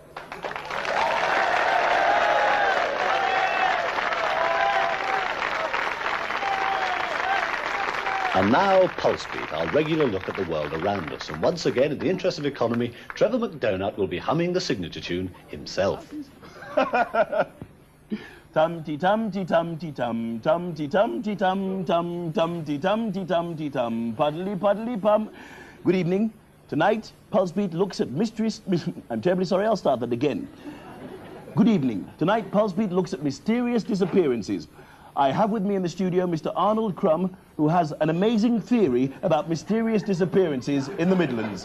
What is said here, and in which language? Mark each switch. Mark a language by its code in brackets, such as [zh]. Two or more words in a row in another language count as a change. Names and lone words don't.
[en] And now, Pulse Beat, our regular look at the world around us. And once again, in the interest of economy, Trevor McDonagh will be humming the signature tune himself. Tum-ti-tum-ti-tum-ti-tum, tum-ti-tum-ti-tum, tum-tum-ti-tum-ti-tum-ti-tum, puddly-puddly-pum. Good evening. Tonight, Pulse Beat looks at mysterious... I'm terribly sorry, I'll start that again. Good evening. Tonight, Pulse Beat looks at mysterious disappearances. I have with me in the studio Mr. Arnold Crumb, who has an amazing theory about mysterious disappearances in the Midlands.